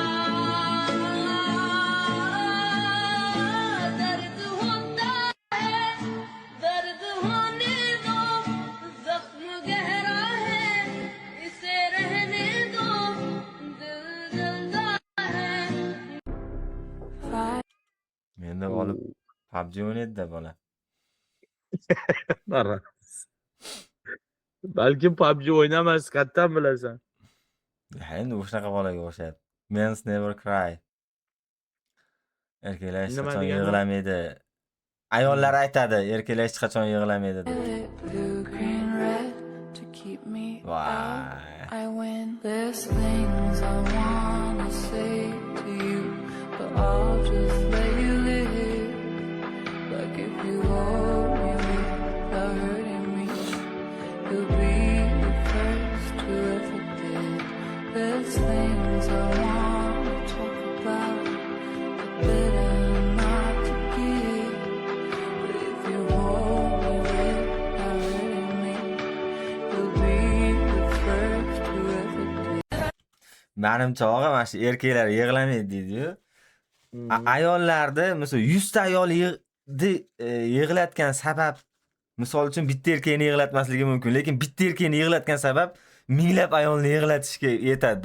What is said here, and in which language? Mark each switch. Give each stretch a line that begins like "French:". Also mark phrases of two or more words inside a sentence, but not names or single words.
Hindi: दर्द होता है दर्द होने दो जख्म गहरा है इसे रहने दो दिल जलता है
Uzbek: Menda olib PUBG o'ynaydi-da bola. Balkim PUBG o'ynamas, qayerdan bilasan? Endi o'shaqa bolaga o'xshaydi.
English: Men never cry.
Uzbek: Erkaklar hech Nima qachon degani? yig'lamaydi. Ayollar aytadi, erkaklar hech qachon yig'lamaydi deb.
English: Blue, green, red to keep me Why? out. I win. There's things I wanna say to you, but I'll just let you live. Like if you hold me without hurting me, you'll be the first to ever did. There's things I wanna talk about, but better not to give. But if you hold me without hurting me, you'll be the first to ever did.
Uzbek: Menimcha og'a mana shu erkaklar yig'lamaydi deydi-yu. Ayollarni misol 100 ta ayol yig'latgan sabab misol uchun bitta erkakni yig'latmasligi mumkin, lekin bitta erkakni yig'latgan sabab minglab ayolni yig'latishga yetadi.